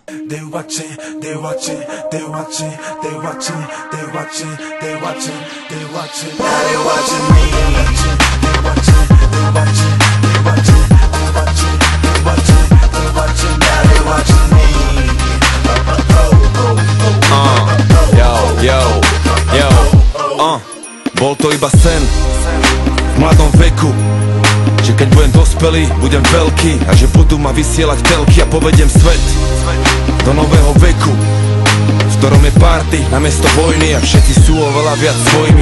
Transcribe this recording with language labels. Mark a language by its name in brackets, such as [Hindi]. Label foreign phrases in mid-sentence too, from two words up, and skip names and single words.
[English] they watching, they watching, they watching, they watching, they watching, they watching, they watching. Now they watching me. They watching, they watching, they watching, they watching, they watching, they watching. Now they watching me. [Slovak] Bol to iba sen v mladom veku, že keď budem dospelý, budem veľký a že budú ma vysielať telky a povedem svet do nového veku, v ktorom je party namiesto vojny a všetci sú oveľa viac svojimi.